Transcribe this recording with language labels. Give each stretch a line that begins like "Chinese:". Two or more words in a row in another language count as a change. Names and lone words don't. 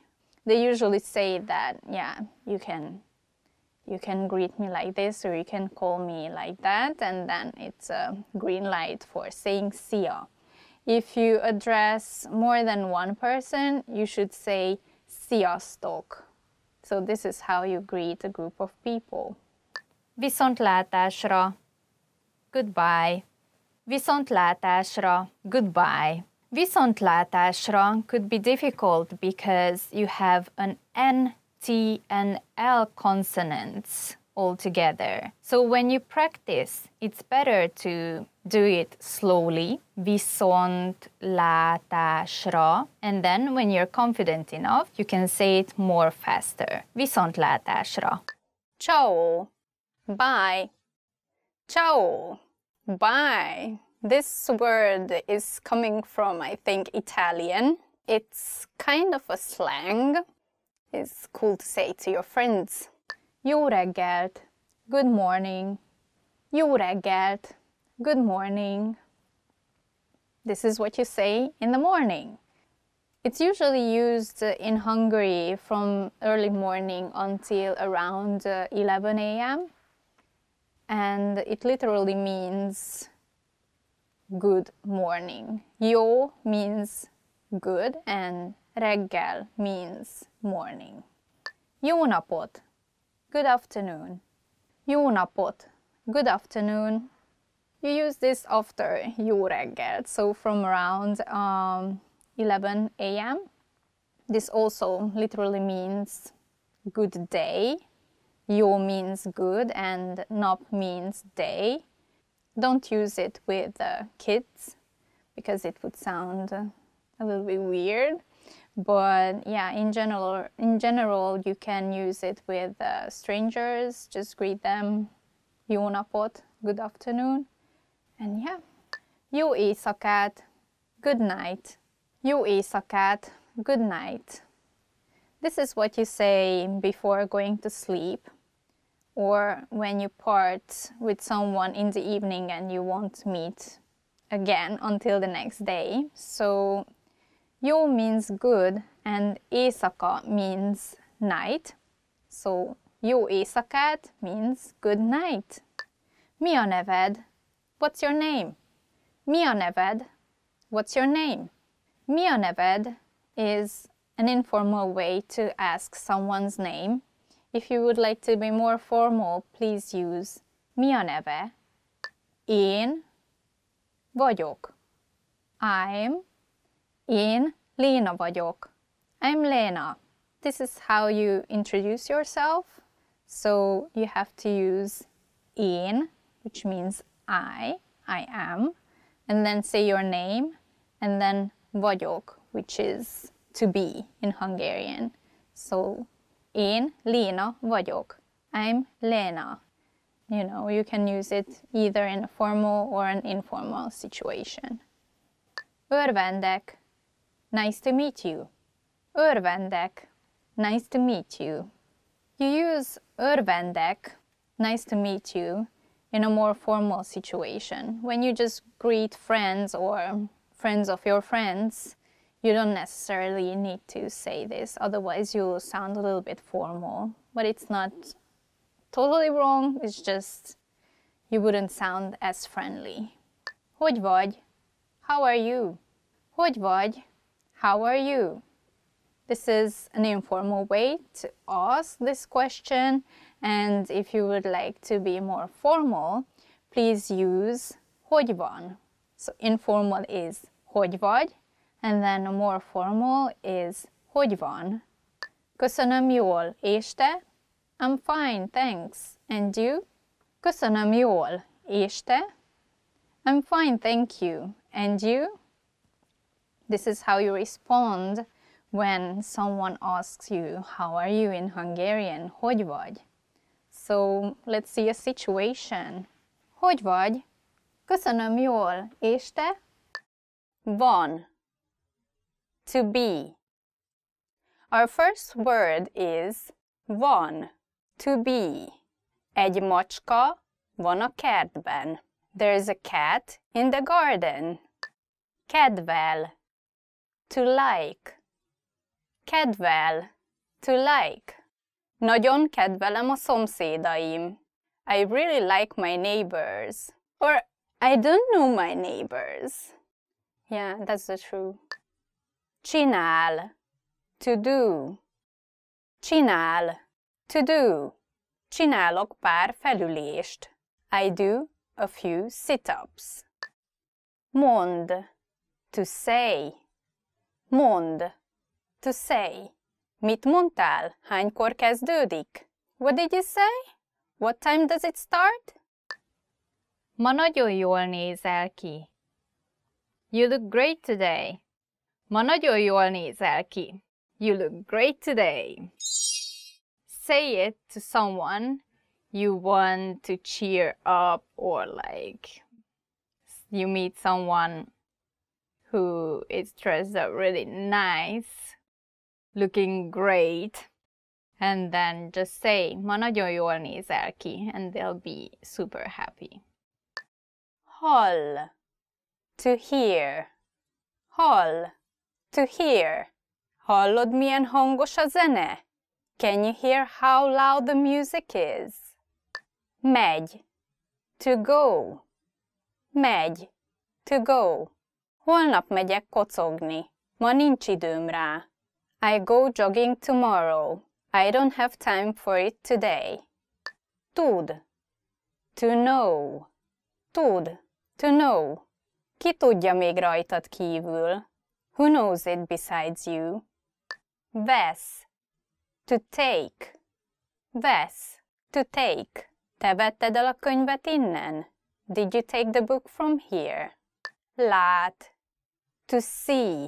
English: They usually say that, yeah, you can greet me like this, or you can call me like that, and then it's a green light for saying szia. If you address more than one person, you should say sziasztok. So this is how you greet a group of people.
Hungarian: Viszontlátásra. Goodbye. Viszontlátásra. Goodbye.
English: Viszontlátásra could be difficult because you have an N, T, and L consonants all together. So when you practice, it's better to do it slowly, viszontlátásra, and then when you're confident enough, you can say it more faster.
Hungarian: Viszontlátásra. Ciao. Bye. Ciao.
English: Bye. This word is coming from, I think, Italian. It's kind of a slang. It's cool to say to your friends.
Hungarian: Jó reggelt.
English: Good morning.
Hungarian: Jó reggelt.
English: Good morning. This is what you say in the morning. It's usually used in Hungary from early morning until around 11 a.m. And it literally means good morning. Jó means good and reggel means morning.
Hungarian: Jó napot.
English: Good afternoon.
Hungarian: Jó napot.
English: Good afternoon. You use this after
Hungarian: jó reggelt,
English: so from around 11 a.m. This also literally means good day. Jó means good and nap means day. Don't use it with kids because it would sound a little bit weird. But yeah, in general, you can use it with strangers. Just greet them,
Hungarian: jó napot,
English: good afternoon, and yeah.
Hungarian: Jó éjszakát,
English: good night.
Hungarian: Jó éjszakát,
English: good night. This is what you say before going to sleep, or when you part with someone in the evening and you won't meet again until the next day. So jó means good and éjszaka means night. So
Hungarian: jó éjszakát
English: means good night.
Hungarian: Mi a neved?
English: What's your name?
Hungarian: Mi a neved?
English: What's your name?
Hungarian: Mi a neved
English: is an informal way to ask someone's name. If you would like to be more formal, please use
Hungarian: mi a neve? Én vagyok. Én Léna vagyok.
English: I'm Lena. This is how you introduce yourself. So you have to use én, which means I am, and then say your name, and then vagyok, which is to be in Hungarian.
Hungarian: So én Léna vagyok.
English: I'm Lena. You know, you can use it either in a formal or an informal situation. Örvendek. Nice to meet you. Örvendek. Nice to meet you. You use örvendek, nice to meet you, in a more formal situation. When you just greet friends or friends of your friends, you don't necessarily need to say this, otherwise you'll sound a little bit formal. But it's not totally wrong, it's just you wouldn't sound as friendly.
Hungarian: Hogy vagy?
English: How are you?
Hungarian: Hogy vagy?
English: How are you? This is an informal way to ask this question, and if you would like to be more formal, please use
Hungarian: hogy van.
English: So informal is
Hungarian: hogy vagy,
English: And then a more formal is
Hungarian: hogy van? Köszönöm jól, és te?
English: I'm fine, thanks. And you?
Hungarian: Köszönöm jól, és te?
English: I'm fine, thank you. And you? This is how you respond when someone asks you, how are you in Hungarian?
Hungarian: Hogy vagy?
English: So let's see a situation.
Hungarian: Hogy vagy? Köszönöm jól, és te? Van.
English: To be. Our first word is van. To be.
Hungarian: Egy macska van a kertben.
English: There's a cat in the garden. Kedvel. To like. Kedvel. To like.
Hungarian: Nagyon kedvelem a szomszédaim.
English: I really like my neighbors. Or I don't know my neighbors. Yeah, that's the truth. Csinál. To do. Csinál. To do.
Hungarian: Csinálok pár felülést.
English: I do a few sit-ups. Mond. To say. Mond. To say.
Hungarian: Mit mondtál? Hánykor kezdődik?
English: What did you say? What time does it start?
Hungarian: Ma nagyon jól nézel ki.
English: You look great today.
Hungarian: Ma nagyon jól nézel ki.
English: You look great today. Say it to someone you want to cheer up, or like you meet someone who is dressed up really nice, looking great, and then just say,
Hungarian: ma nagyon jól nézel ki,
English: and they'll be super happy. Hall. To hear. Hall. To hear.
Hungarian: Hallod, milyen hangos a zene?
English: Can you hear how loud the music is? Megy. To go. Megy. To go.
Hungarian: Holnap megyek kocogni. Ma nincs időm rá.
English: I go jogging tomorrow. I don't have time for it today. Tud. To know. Tud. To know.
Hungarian: Ki tudja még rajtad kívül?
English: Who knows it besides you? Vesz. To take. Vesz. To take.
Hungarian: Te vetted el a könyvet innen?
English: Did you take the book from here? Lát. To see.